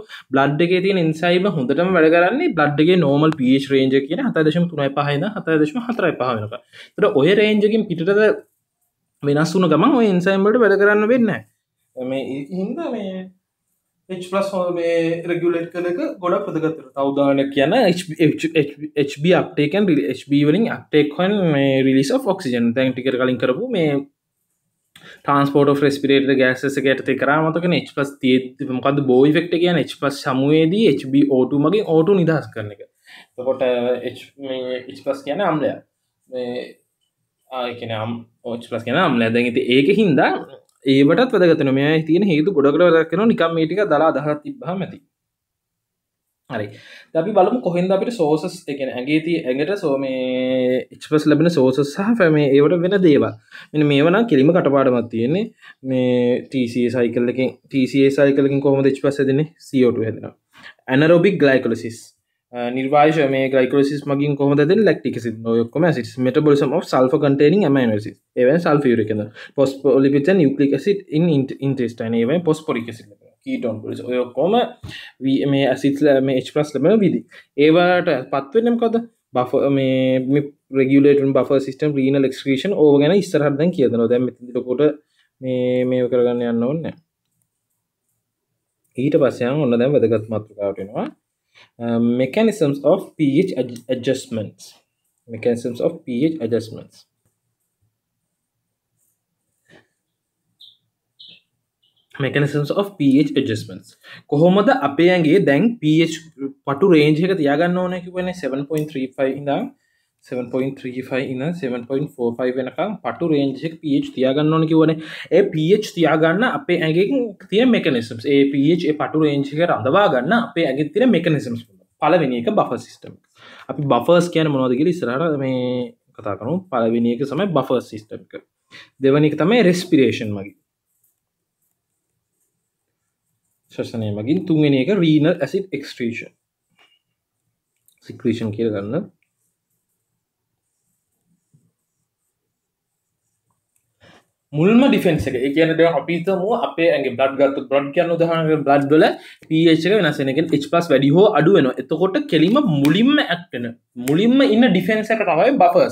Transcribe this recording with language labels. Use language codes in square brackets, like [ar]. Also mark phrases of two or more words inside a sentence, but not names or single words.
[si] බ්ලඩ් එකේ තියෙන එන්සයිම් හොඳටම වැඩ කරන්නේ බ්ලඩ් එකේ [en] normal pH range [si] එක කියන 7.35 ඉඳන් 7.45 වෙනකම්. ඒතකොට ඔය range එකකින් පිටට වෙනස් වුණ ගමන් ඔය එන්සයිම් වලට වැඩ කරන්න වෙන්නේ නැහැ. මේ ඒකින්ද මේ H+ මේ රෙගියුලේට් කරන එක ගොඩක් වැදගත් වෙනවා. තව උදාහරණයක් කියන්න [en] HB uptake and HB වලින් uptake when මේ release of oxygen. [si] දැන් ටිකට කලින් කරපු මේ [en] transport of respiratory gases [si] එක යටතේ කරා මතකනේ H+ තියෙද්දි මොකද්ද [en] Bohr effect [si] එක කියන්නේ H+ සමුවේදී HbO2 මගින් O2 නිදහස් කරන එක. එතකොට H+ කියන්නේ අම්ලයක්. මේ ඒ කියන්නේ H+ කියන්නේ අම්ලයක්. දැන් ඉතින් ඒකින්ද ඒවටත් වැදගත් වෙනවා. මේ තියෙන හේතු ගොඩකට වැදගත් වෙනවා. නිකන් මේ ටික දාලා අදහස් තිබ්බහම ඇති. හරි. දැන් අපි බලමු කොහෙන්ද අපිට sources ඒ කියන්නේ ඇඟට මේ H+ ලැබෙන sources සහ මේ ඒවට වෙන දේවල්. මෙන්න මේව නම් කෙලිම කටපාඩමක් තියෙන්නේ. මේ [en] TCA cycle [si] එකකින් කොහොමද H+ හැදෙන්නේ? CO2 හැදෙනවා. [en] anaerobic glycolysis [si] නිර්වායශ මේ glycolysis මගින් කොහොමද හැදෙන්නේ? [en] lactic acid. [si] ඔය ඔක්කොම acids. [en] metabolism of sulfur containing amino acids. [si] ඒ වෙන [en] sulfuric acid. phospholipids and nucleic acid in intestine. [si] ඒ වෙන [en] phosphoric acid. ketone polys [si] ඔය ඔක්කොම මේ acids මේ H+ ලැබෙන විදි. ඒවට පත් වෙන්නේ මොකද? buffer මේ [en] regulating buffer system renal excretion [si] ඕව ගැන ඉස්සරහට දැන් කියලා දෙනවා. දැන් මෙතනදී ලොකොට මේව කරගන්න යන්න ඕනේ නැහැ. ඊට පස්සේ යන ඔන්න දැන් වැදගත් මාතෘකාවට එනවා. [en] Mechanisms of pH adjustments. Mechanisms of pH adjustments. Mechanisms of pH adjustments. [si] කොහොමද අපේ ඇඟේ දැන් pH පටු රේන්ජ් එක තියාගන්න ඕනේ කිව්වනේ 7.35 ඉඳන් 7.45 වෙනකම් පටු රේන්ජ් එක pH තියාගන්න ඕනේ කිව්වනේ. ඒ pH තියාගන්න අපේ ඇඟෙන් තියෙන mechanisms. ඒ pH ඒ පටු රේන්ජ් එක රඳවා ගන්න අපේ ඇඟේ තියෙන mechanisms. පළවෙනි එක [en] buffer system. [si] අපි buffers කියන්නේ මොනවද කියලා ඉස්සරහට මේ කතා කරමු. පළවෙනි එක තමයි [en] buffer system [si] එක. දෙවෙනි එක තමයි respiration මගින්. ශ්වසනය මගින්. තුන්වෙනි එක [en] renal acid excretion. [si] secretion කියලා ගන්න. මුල්ම ඩිෆෙන්ස් එක. ඒ කියන්නේ දැන් අපි හිතමු අපේ ඇඟේ බ්ලඩ් ගත්තොත් බ්ලඩ් කියන උදාහරණයක් බ්ලඩ් වල pH එක වෙනස් වෙන. ඒ කියන්නේ H+ වැඩි හෝ අඩු වෙනවා. එතකොට කෙලිම මුලින්ම ඇක්ට් වෙන මුලින්ම ඉන්න ඩිෆෙන්ස් එක තමයි buffers.